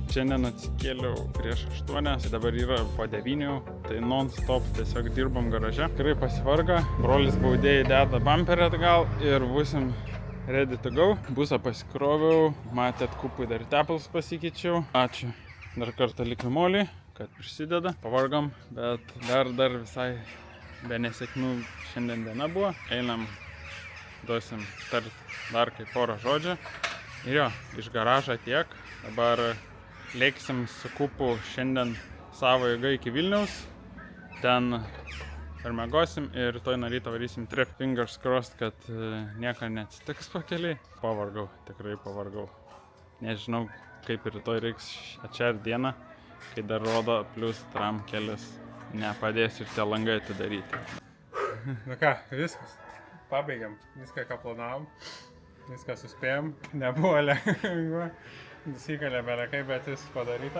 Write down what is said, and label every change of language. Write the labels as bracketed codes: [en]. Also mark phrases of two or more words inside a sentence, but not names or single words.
[lt] Šiandien atsikėliau prieš 8, dabar yra po 9, tai non-stop tiesiog dirbam garaže. Tikrai pasivarga, brolis baudėjai deda bumperį atgal ir būsim [en] ready to go. [lt] Busą pasikroviau, matėt kupui dar tepalus pasikeičiau. Ačiū dar kartą likimolį, kad prisideda. Pavargom, bet dar visai be nesėkmių šiandien diena buvo. Einam, duosim tart dar kaip porą žodžių. Ir jo, iš garažą tiek. Dabar lėksim su kupu šiandien savo jėga iki Vilniaus. Ten permiegosim ir rytoj nuo ryto varysim trip. [en] Fingers crossed, [lt] kad nieko neatsitiks pakeliai. Pavargau, tikrai pavargau. Nežinau, kaip rytoj reiks atšert dieną, kai dar rodo plus tram kelias. Nepadės ir tie langai atidaryti. Nu ką, viskas. Pabaigiam viską, ką planavom. Viską suspėjom, nebuvo lengva, nusikalė belekai, bet viskas padaryta.